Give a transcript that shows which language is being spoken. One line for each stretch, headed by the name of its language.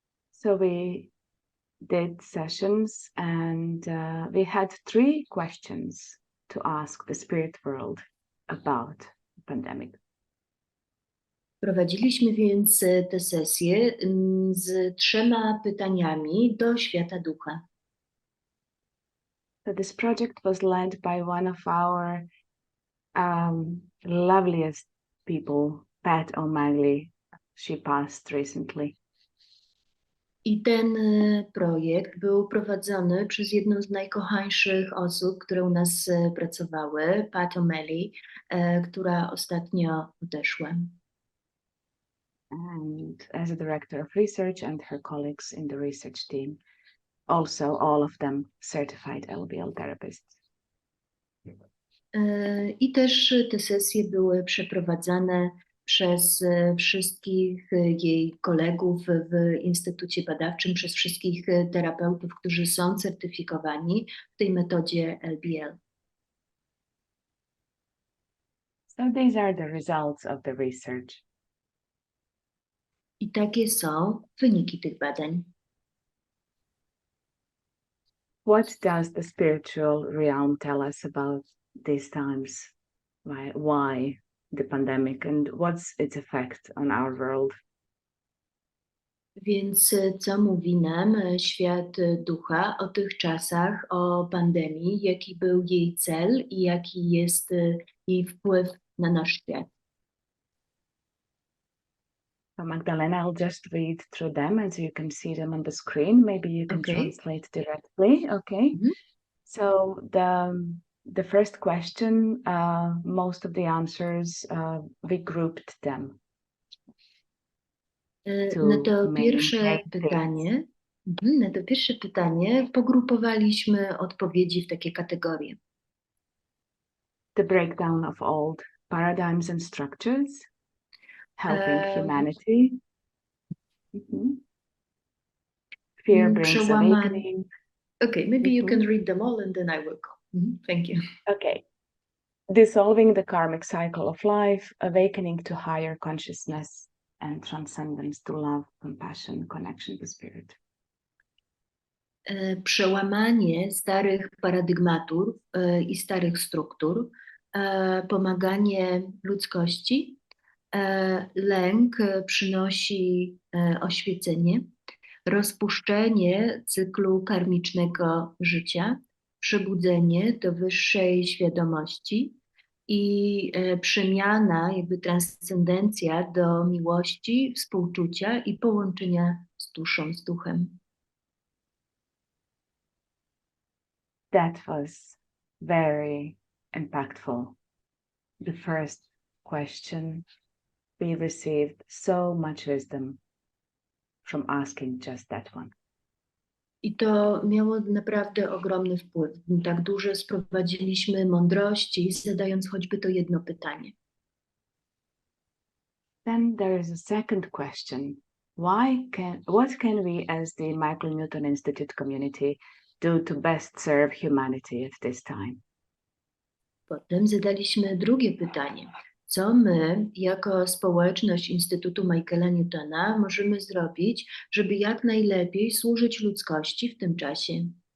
English: So we did sessions and we had 3 questions to ask the spirit world about the pandemic.
Polish: Prowadziliśmy więc te sesje z 3 pytaniami do świata ducha.
English: So this project was led by one of our loveliest people, Pat O'Malley. She passed recently.
Polish: I ten projekt był prowadzony przez jedną z najkochańszych osób, które u nas pracowały, Pat O'Malley, która ostatnio odeszła.
English: And as a director of research and her colleagues in the research team, also all of them certified LBL therapists.
Polish: I też te sesje były przeprowadzane przez wszystkich jej kolegów w Instytucie Badawczym, przez wszystkich terapeutów, którzy są certyfikowani w tej metodzie LBL.
English: So these are the results of the research.
Polish: I takie są wyniki tych badań.
English: What does the spiritual realm tell us about these times? Why the pandemic and what's its effect on our world?
Polish: Więc co mówi nam świat ducha o tych czasach, o pandemii, jaki był jej cel i jaki jest jej wpływ na nasz świat?
English: So Magdalena, I'll just read through them as you can see them on the screen. Maybe you can Okay. translate directly. Okay. Mhm. So the first question, most of the answers, we grouped them.
Polish: Na to
English: main
Polish: pierwsze
English: themes.
Polish: pytanie, na to pierwsze pytanie pogrupowaliśmy odpowiedzi w takie kategorie.
English: The breakdown of old paradigms and structures, helping humanity. Mhm. Fear brings awakening. Okay, maybe you Mhm. can read them all and then I will go. Thank you. Okay. Dissolving the karmic cycle of life, awakening to higher consciousness and transcendence to love, compassion, connection to spirit.
Polish: Przełamanie starych paradygmatów i starych struktur, pomaganie ludzkości, lęk przynosi oświecenie, rozpuszczenie cyklu karmicznego życia, przebudzenie do wyższej świadomości i przemiana, jakby transcendencja do miłości, współczucia i połączenia z duszą, z duchem.
English: That was very impactful. The first question, we received so much wisdom from asking just that one.
Polish: I to miało naprawdę ogromny wpływ. Tak dużo sprowadziliśmy mądrości, zadając choćby to jedno pytanie.
English: Then there is a second question. What can we as the Michael Newton Institute community do to best serve humanity at this time?
Polish: Potem zadaliśmy drugie pytanie. Co my, jako społeczność Instytutu Michaela Newtona, możemy zrobić, żeby jak najlepiej służyć ludzkości w tym czasie?